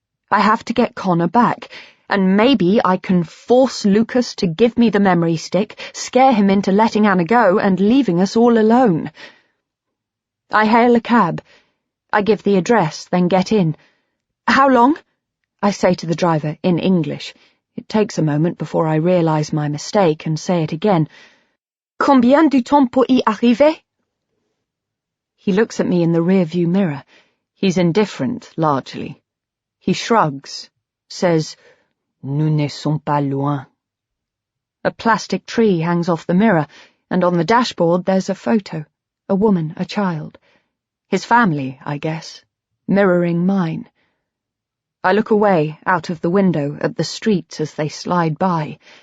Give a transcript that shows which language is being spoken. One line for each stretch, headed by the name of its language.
English: I have to get Connor back, and maybe I can force Lucas to give me the memory stick, scare him into letting Anna go and leaving us all alone. I hail a cab. I give the address, then get in. How long? I say to the driver in English. It takes a moment before I realize my mistake and say it again.
French: Combien du temps pour y arriver?
English: He looks at me in the rear-view mirror. He's indifferent, largely. He shrugs, says,
French: Nous ne sommes pas loin.
English: A plastic tree hangs off the mirror, and on the dashboard there's a photo, a woman, a child. His family, I guess, mirroring mine. I look away, out of the window, at the streets as they slide by.